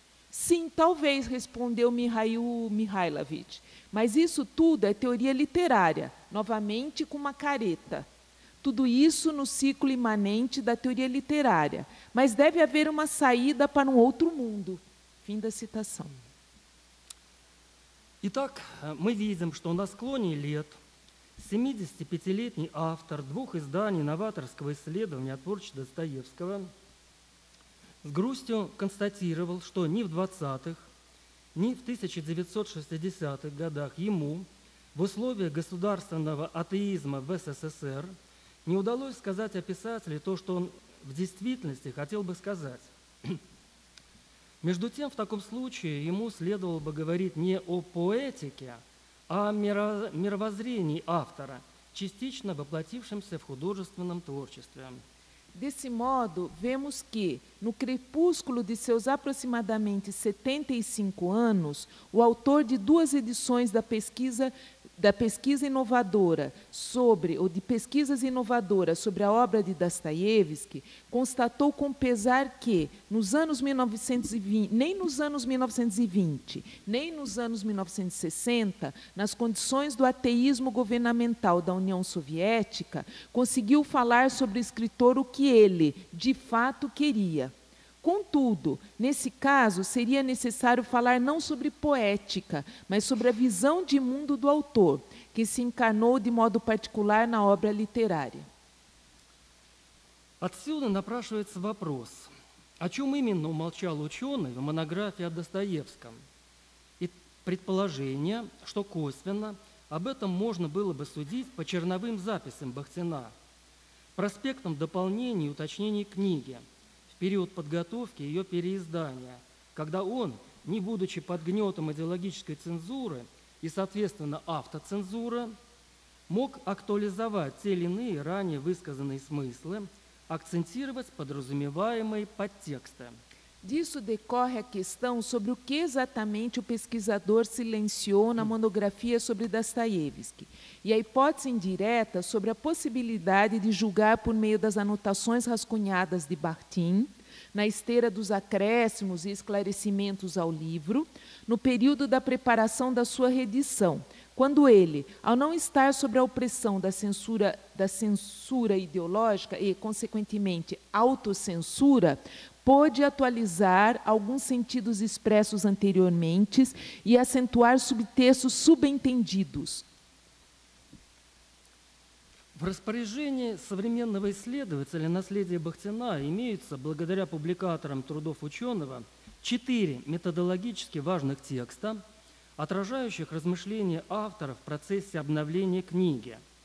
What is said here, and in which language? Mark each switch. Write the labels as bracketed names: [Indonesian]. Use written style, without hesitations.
[Portuguese] Sim, talvez, respondeu Mihail Mihailovich, mas isso tudo é teoria literária, novamente com uma careta. Tudo isso no ciclo imanente da teoria literária, mas deve haver uma saída para um outro mundo. Fim da citação. [Russian] Итак, мы видим, что на склоне лет 75-летний автор двух изданий новаторского исследования о творчестве Достоевского с грустью констатировал, что ни в 20-х, ни в 1960-х годах ему в условиях государственного атеизма в СССР не удалось сказать о писателе то, что он в действительности хотел бы сказать. Между тем, в таком случае ему следовало бы говорить не о поэтике, а о мировоззрении автора, частично воплотившемся в художественном творчестве. [Portuguese] Desse modo, vemos que, no crepúsculo de seus aproximadamente 75 anos, o autor de 2 edições da pesquisa da pesquisa inovadora sobre, ou de pesquisas inovadoras sobre a obra de Dostoiévski, constatou com pesar que, nos anos 1920, nem nos anos 1920, nem nos anos 1960, nas condições do ateísmo governamental da União Soviética, conseguiu falar sobre o escritor o que ele, de fato, queria. Contudo, nesse caso, seria necessário falar não sobre poética, mas sobre a visão de mundo do autor, que se encarnou de modo particular na obra literária. [Russian] Отсюда напрашивается вопрос, о чем именно умолчал ученый в монографии о Достоевском, и предположение, что косвенно об этом можно было бы судить по черновым записям Бахтина, проспектам дополнений и уточнений книги, в период подготовки ее переиздания, когда он, не будучи под гнетом идеологической цензуры и, соответственно, автоцензуры, мог актуализовать те или иные ранее высказанные смыслы, акцентировать подразумеваемые подтексты. [Portuguese] Disso decorre a questão sobre o que exatamente o pesquisador silenciou na monografia sobre Dostoiévski, e a hipótese indireta sobre a possibilidade de julgar por meio das anotações rascunhadas de Bakhtin, na esteira dos acréscimos e esclarecimentos ao livro, no período da preparação da sua reedição, quando ele, ao não estar sob a opressão da censura ideológica e, consequentemente, autocensura, pôde atualizar alguns sentidos expressos anteriormente e acentuar subtextos subentendidos. [Russian] В распоряжении современного исследователя наследия Бахтина имеются, благодаря публикаторам трудов ученого, 4 методологически важных текста, отражающих размышления автора в процессе обновления книги.